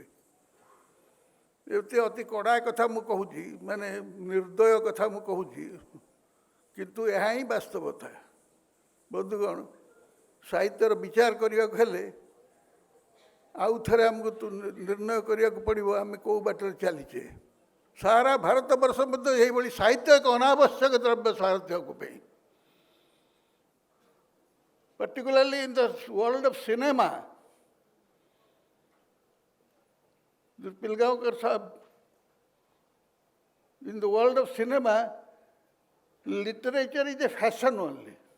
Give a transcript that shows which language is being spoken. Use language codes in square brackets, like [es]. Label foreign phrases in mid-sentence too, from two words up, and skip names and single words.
[or] ଏମିତି ଅତି କଡ଼ା କଥା ମୁଁ କହୁଛି, ମାନେ ନିର୍ଦ୍ଦୟ କଥା ମୁଁ କହୁଛି, କିନ୍ତୁ ଏହା ହିଁ ବାସ୍ତବତା। ବନ୍ଧୁଗଣ, ସାହିତ୍ୟର ବିଚାର କରିବାକୁ ହେଲେ ଆଉ ଥରେ ଆମକୁ ନିର୍ଣ୍ଣୟ କରିବାକୁ ପଡ଼ିବ ଆମେ କେଉଁ ବାଟରେ ଚାଲିଛେ। ସାରା ଭାରତବର୍ଷ ମଧ୍ୟ ଏହିଭଳି ସାହିତ୍ୟ ଏକ ଅନାବଶ୍ୟକ ଦ୍ରବ୍ୟ ସାହିତ୍ୟକୁ ପାଇଁ। [en] Particularly in the world of cinema, the Pilgaonkar Sahab, in the world of cinema, literature is a fashion only.